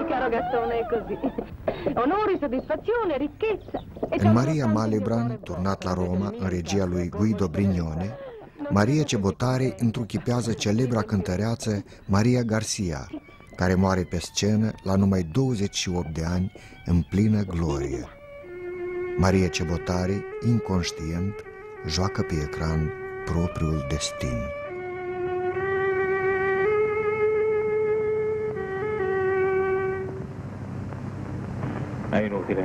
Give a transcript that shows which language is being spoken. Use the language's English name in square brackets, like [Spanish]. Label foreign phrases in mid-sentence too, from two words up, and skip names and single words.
[Italian] Gastone, è così. Onori, soddisfazione, ricchezza. [Romanian] În Maria Malibran, turnat la Roma, în regia lui Guido Brignone, Maria Cebotari întruchipează celebra cântăreață Maria Garcia, care moare pe scenă la numai 28 de ani, în plină glorie. Maria Cebotari, inconștient, joacă pe ecran propriul destin. [Italian] È inutile.